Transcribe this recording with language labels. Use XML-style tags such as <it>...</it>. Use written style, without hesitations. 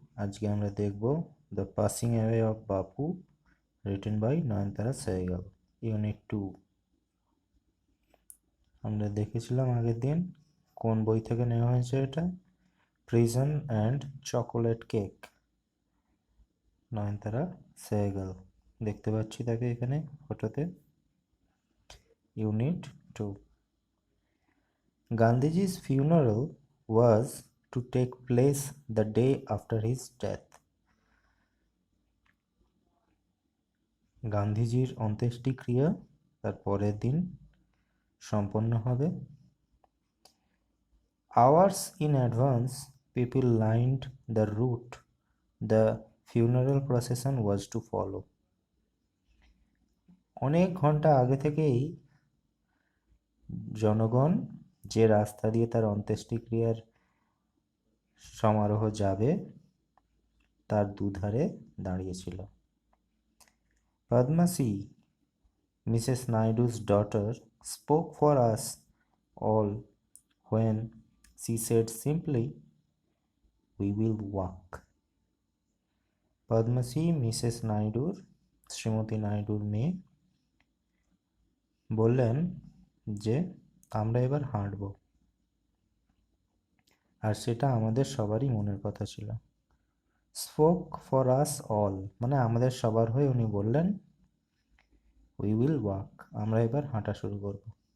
<bn>আজকে আমরা দেখব the passing away of Bapu, written by Nayantara Sehgal. Unit 2 আমরা দেখেছিলাম আগের দিন। কোন বই থেকে নেওয়া হয়েছে এটা? প্রিজন অ্যান্ড চকোলেট কেক, নয়নতারা সেহগাল। দেখতে পাচ্ছি তাকে এখানে ফটোতে।</bn> <en>Unit 2, Gandhiji's funeral was to take place the day after his death.</en> <bn>গান্ধীজির অন্ত্যেষ্টিক্রিয়া তার পরের দিন সম্পন্ন হবে।</bn> <en>Hours in advance, people lined the route the funeral procession was to follow.</en> <bn>অনেক ঘন্টা আগে থেকেই জনগণ যে রাস্তা দিয়ে তার অন্ত্যেষ্টিক্রিয়ার সমারোহ যাবে তার দুধারে দাঁড়িয়েছিল।</bn> <en>Padmasi, Mrs. Naidu's daughter, spoke for us all when she said simply, "We will walk."</en> <bn>Padmashri Mrs নাইডুর, Shrimati নাইডুর মেয়ে, বললেন যে আমরা এবার হাঁটব। আর সেটা আমাদের সবারই মনের কথা ছিল।</bn> <en>spoke for us all</en> <bn>মানে আমাদের সবার হয়ে উনি বললেন,</bn> <en>we will walk,</en> <bn>আমরা এবার হাঁটা শুরু করব।</bn>